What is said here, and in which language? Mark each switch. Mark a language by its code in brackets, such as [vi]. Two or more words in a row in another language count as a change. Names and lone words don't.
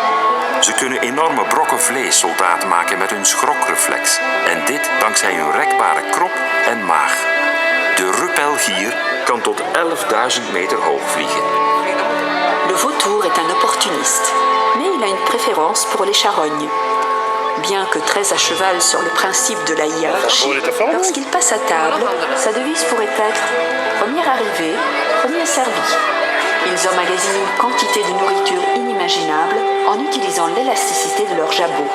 [nl] Ze kunnen enorme brokken vlees soldaat maken met hun schrokreflex. En dit dankzij hun rekbare krop en maag. De rupelgier kan tot 11.000 meter hoog vliegen. [fr] Le vautour est un opportuniste, mais il a une préférence pour les charognes. Bien que très à cheval sur le principe de la hiérarchie, lorsqu'il passe à table, sa devise pourrait être « premier arrivé, premier servi ». Ils emmagasinent une quantité de nourriture inimaginable en utilisant l'élasticité de leur jabot.